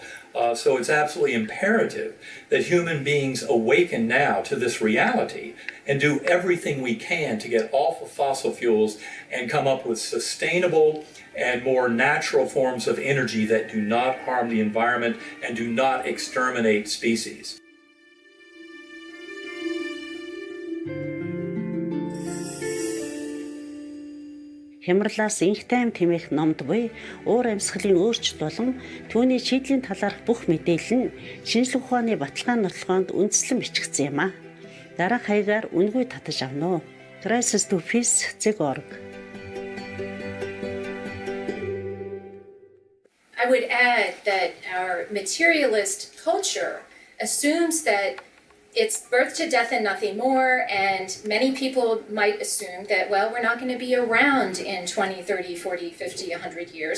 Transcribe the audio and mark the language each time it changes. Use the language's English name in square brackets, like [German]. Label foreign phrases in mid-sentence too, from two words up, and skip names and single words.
[English] So it's absolutely imperative that human beings awaken now to this reality and do everything we can to get off of fossil fuels and come up with sustainable and more natural forms of energy that do not harm the environment and do not exterminate species. [Mongolian] Хямралаас инх тайм тэмээх номд буй уур амьсгалын өөрчлөлт болон түүний шийдлийн талаарх бүх мэдээлэл нь шинжлэх ухааны баталгаа нотолгоонд үндэслэн бичигдсэн юм а. Дараах хаягаар үнгүй татаж авна уу. crisis2peace.org. [English] I would add that our materialist culture assumes that it's birth to death and nothing more, and many people might assume that, well, we're not going to be around in 20, 30, 40, 50, 100 years.